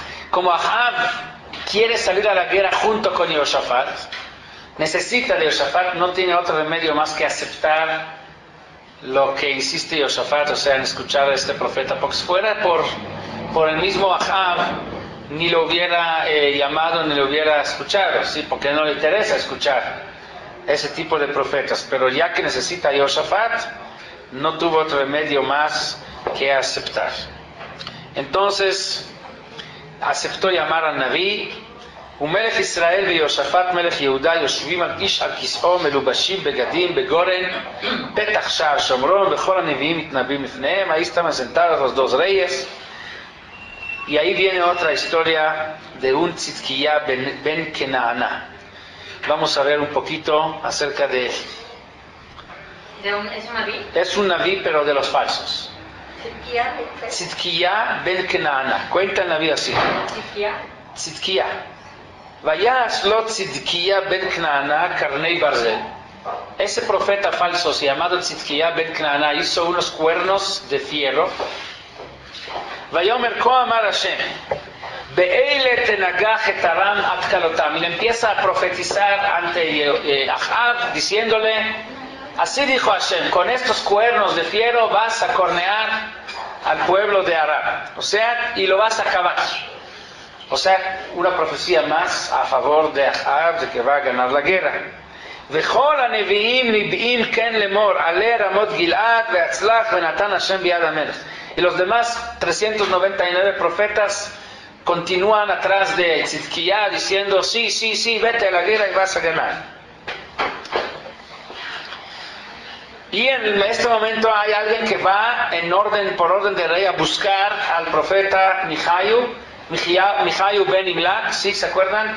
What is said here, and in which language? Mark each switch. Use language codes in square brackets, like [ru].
[es] Como Ahab quiere salir a la guerra junto con Yoshafat, necesita de Yoshafat, no tiene otro remedio más que aceptar lo que insiste Yoshafat, o sea, en escuchar a este profeta, porque si fuera por el mismo Ahab, ni lo hubiera llamado, ni lo hubiera escuchado, ¿sí? Porque no le interesa escuchar ese tipo de profetas, pero ya que necesita a Yoshafat, no tuvo otro remedio más que aceptar. Entonces, aceptó llamar al Naví. [he] ומלך ישראל ויושפט מלך יהודה יושבים על איש על כיסאו מלובשים בגדים בגורן פתח שער שומרון וכל הנביאים מתנבאים לפניהם. [es] Ahí estaban sentados los dos reyes. Y ahí viene otra historia de un Tzidkiya ben Kenaana. Vamos a ver un poquito acerca de él. ¿Es un naví? Es un naví, pero de los falsos. Tzidkiya ben Kenaana. Cuenta en la vida así. Tzidkiya. [he] Vayas lo Tzidkiya ben Kenaana carnei barzel. [es] Ese profeta falso llamado Tzidkiya ben Kenaana hizo unos cuernos de fierro Vayomer Ko Amar Hashem, Be'ele tenagach et Aram ad kalotam. Y le empieza a profetizar ante Ahab, diciéndole, así dijo Hashem, con estos cuernos de fiero vas a cornear al pueblo de Aram. O sea, y lo vas a acabar. O sea, una profecía más a favor de Ahab, de que va a ganar la guerra. [he] וכל הנביאים ניבאים כן לאמור עלה רמות גלעד והצלח ונתן השם ביד המלך. [es] Y los demás 399 profetas continúan atrás de Tzidkiá diciendo sí, sí, sí, vete a la guerra y vas a ganar. Y en este momento hay alguien que va por orden de rey a buscar al profeta Mijayu ben Imlak. Sí, ¿se acuerdan?